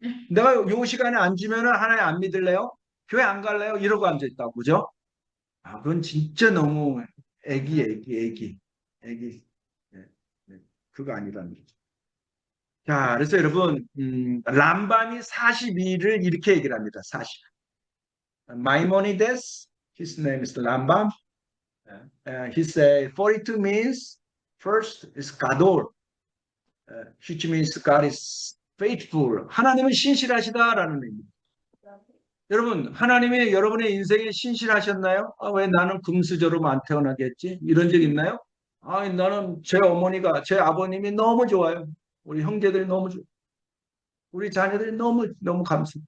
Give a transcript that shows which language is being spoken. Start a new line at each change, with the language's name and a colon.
Korean: 내가 요 시간에 앉으면 하나님 안 믿을래요? 교회 안 갈래요? 이러고 앉아있다고. 그죠? 아, 그건 진짜 너무 애기. 네, 네. 그거 아니라는 거죠. 자, 그래서 여러분, 람밤이 42를 이렇게 얘기를 합니다. 40.
English: Maimonides, his name is Rambam. He said 42 means first is Gadol, which means God is faithful.
Korean: 하나님은 신실하시다라는 의미입니다. 여러분, 하나님이 여러분의 인생에 신실하셨나요? 아, 왜 나는 금수저로 안 태어나겠지? 이런 적 있나요? 아, 나는 제 어머니가, 제 아버님이 너무 좋아요. 우리 형제들이 너무 좋아요. 우리 자녀들이 너무 감사해요.